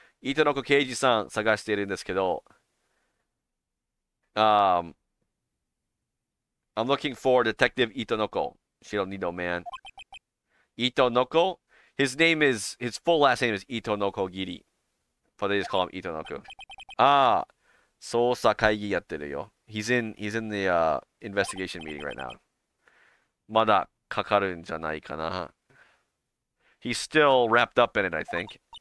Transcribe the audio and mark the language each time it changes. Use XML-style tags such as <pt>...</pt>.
<en>Itonoko Keiji-san</en> <ja>探しているんですけど,</ja> <en>I'm looking for Detective Itonoko. She don't need no man. Itonoko? His full last name is Itonoko Giri. But they just call him Itonoku.</en> <ja>Ah, 捜査会議やってるよ.</ja> <en>He's in the investigation meeting right now.</en> <ja>まだかかるんじゃないかな.</ja> <en>He's still wrapped up in it, I think.</en>